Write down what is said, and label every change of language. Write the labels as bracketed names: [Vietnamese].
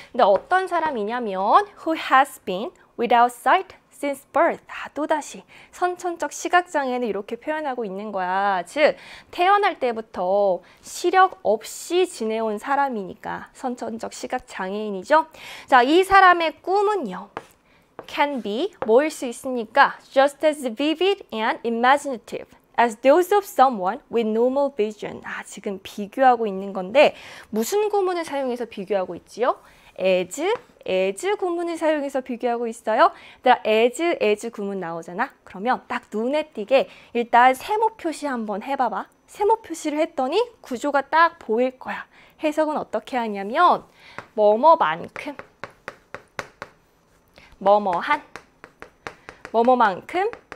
[Korean] 근데 어떤 사람이냐면 [English] who has been without sight since birth. [Korean] 또다시 선천적 시각장애는 이렇게 표현하고 있는 거야. 즉 태어날 때부터 시력 없이 지내온 사람이니까 선천적 시각장애인이죠. 자, 이 사람의 꿈은요. [English] can be [Korean] 뭐일 수 있습니까? [English] just as vivid and imaginative as those of someone with normal vision. [Korean] 지금 비교하고 있는 건데 무슨 구문을 사용해서 비교하고 있지요? as 구문을 사용해서 비교하고 있어요. as 구문 나오잖아. 그러면 딱 눈에 띄게 일단 세모 표시 한번 해봐봐. 세모 표시를 했더니 구조가 딱 보일 거야. 해석은 어떻게 하냐면 뭐뭐만큼, 뭐뭐한, 뭐뭐만큼,